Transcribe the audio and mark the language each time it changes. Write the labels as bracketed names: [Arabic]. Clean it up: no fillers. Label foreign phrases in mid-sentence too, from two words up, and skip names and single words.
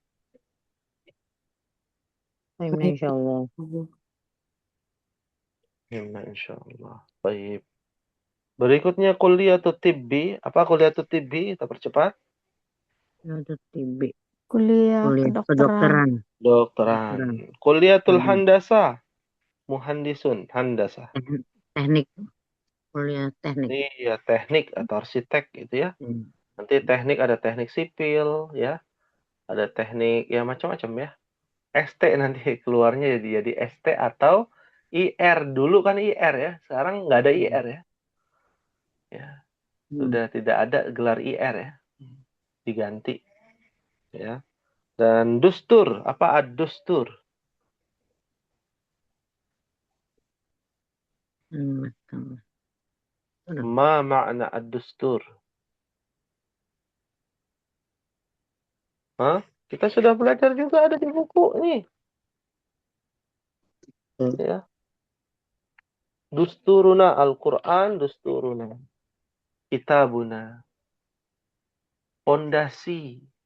[Indonesian] Insyaallah. Nah, insyaallah. Baik. Berikutnya [Arabic] kuliatul tibbi. [Indonesian] Apa [Arabic] kuliatul tibbi? [Indonesian] Kita percepat. Kuliah TB. Kuliah kedokteran. Dokteran. Kuliatul Hmm. [Arabic] handasa. Muhandisun. Handasa. [Indonesian] Teknik. Kuliah teknik. Iya, teknik atau arsitek gitu ya. Nanti teknik ada teknik sipil ya. Ada teknik ya macam-macam ya. ST nanti keluarnya jadi ST atau IR. Dulu kan IR ya. Sekarang nggak ada IR ya. Ya. Sudah tidak ada gelar IR ya. Diganti. Ya. Dan dustur. [Arabic] Apa ad-dustur? Ma makna ad-dustur? Hah? [Indonesian] Kita sudah belajar juga, ada di buku nih. Ya. [Arabic] Dusturuna Al-Quran, dusturuna. [Indonesian] Kitabuna. Pondasi.